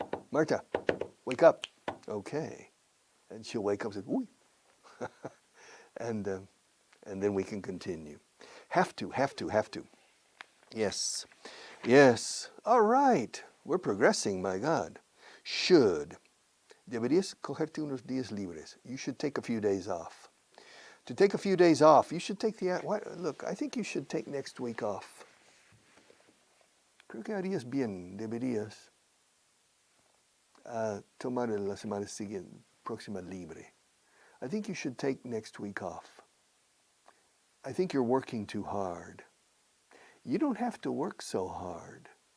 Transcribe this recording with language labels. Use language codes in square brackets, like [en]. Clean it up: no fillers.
[en] Marta, wake up. Okay. And she'll wake up and say, "Uy." and then we can continue. Have to. Yes. All right. We're progressing, my God. Should. [es] Deberías cogerte unos días libres. [en] You should take a few days off. To take a few days off, you should take look, I think you should take next week off. [es] Creo que harías bien, deberías tomar la semana siguiente, próxima libre. [en] I think you should take next week off. I think you're working too hard. You don't have to work so hard.